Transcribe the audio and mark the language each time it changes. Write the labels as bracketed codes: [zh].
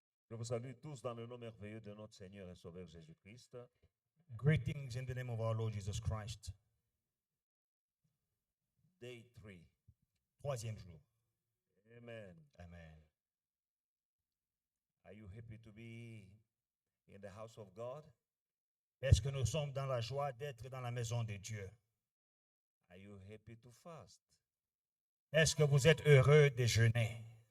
[fr] Je vous salue tous dans le nom merveilleux de notre Seigneur et Sauveur Jésus-Christ. [en] Greetings in the name of our Lord Jesus Christ. Day 3. [fr] Troisième jour. Amen. Amen. [en] Are you happy to be in the house of God? [fr] Est-ce que nous sommes dans la joie d'être dans la maison de Dieu? [en] Are you happy to fast? [fr] Est-ce que vous êtes heureux de jeûner?